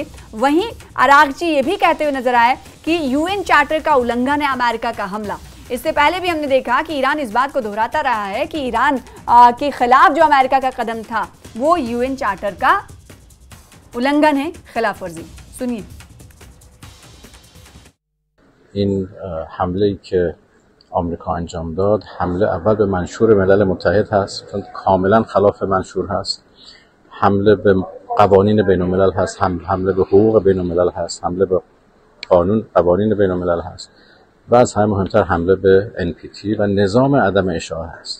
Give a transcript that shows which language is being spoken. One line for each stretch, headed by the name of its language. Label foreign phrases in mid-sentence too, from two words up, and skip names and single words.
Hindi: वहीं अराक्ची ये भी कहते हुए नजर आए कि
English: UN charter
Hindi: का उल्लंघन है अमेरिका का हमला। इससे पहले भी हमने देखा कि ईरान इस बात को दोहराता रहा है कि ईरान के खिलाफ जो अमेरिका का कदम था वो
English: UN charter
Hindi: का उल्लंघन है, खिलाफ वर्जी। सुनिए।
Persian: این حمله که آمریکا انجام داد حمله اول به منشور ملل متحد هست، کاملا خلاف منشور هست. حمله به قوانین بین الملل هست، حمله به حقوق بین الملل هست، حمله به قوانین بین الملل هست و از همه مهمتر حمله به NPT و نظام عدم اشاعه هست.